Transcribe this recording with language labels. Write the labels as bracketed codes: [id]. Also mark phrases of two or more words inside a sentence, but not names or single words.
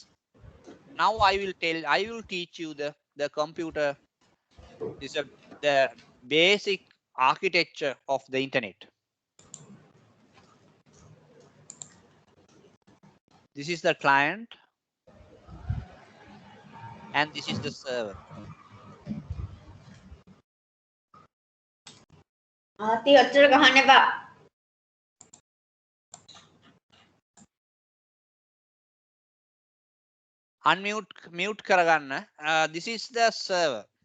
[en] Now I will teach you the computer. This is the basic architecture of the internet. This is the client and this is the server. [si] ආති ඔච්චර ගහන්න එපා. Mute කරගන්න. [en] This is the server.